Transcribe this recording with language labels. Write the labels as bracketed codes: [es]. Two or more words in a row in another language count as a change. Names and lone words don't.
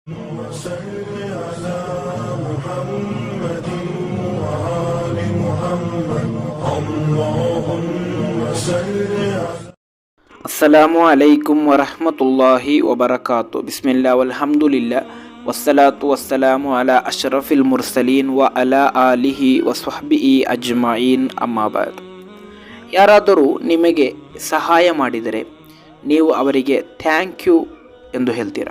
[ar] وصل على محمد وآل محمد اللهم صل على السلام عليكم ورحمة الله وبركاته. بسم الله والحمد لله والصلاة والسلام على أشرف المرسلين وعلى آله وصحبه أجمعين أما بعد. [kn] ಯಾರಾದರೂ ನಿಮಗೆ ಸಹಾಯ ಮಾಡಿದರೆ ನೀವು ಅವರಿಗೆ [en] thank you [kn] ಎಂದು ಹೇಳ್ತೀರಾ.